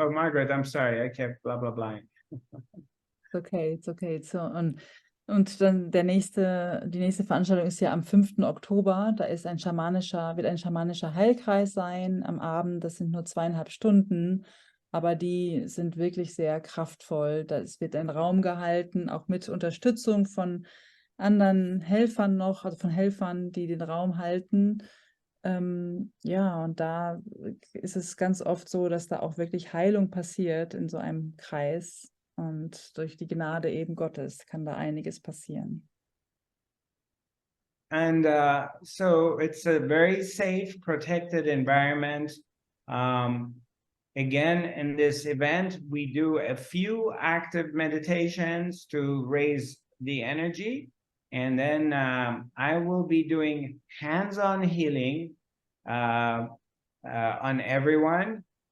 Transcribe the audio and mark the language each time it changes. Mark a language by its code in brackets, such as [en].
[en] Oh, Margaret, I'm sorry, I kept blah blah blah. It's okay. [de] So, und dann die nächste Veranstaltung ist ja am 5. Oktober. Da ist wird ein schamanischer Heilkreis sein am Abend. Das sind nur 2,5 Stunden, aber die sind wirklich sehr kraftvoll. Es wird ein Raum gehalten, auch mit Unterstützung von anderen Helfern noch, also von Helfern, die den Raum halten. Ja, und da ist es ganz oft so, dass da auch wirklich Heilung passiert in so einem Kreis. Und durch die Gnade eben Gottes kann da einiges passieren. [en] And so it's a very safe, protected environment. Again, in this event, we do a few active meditations to raise the energy. And then I will be doing hands-on healing on everyone.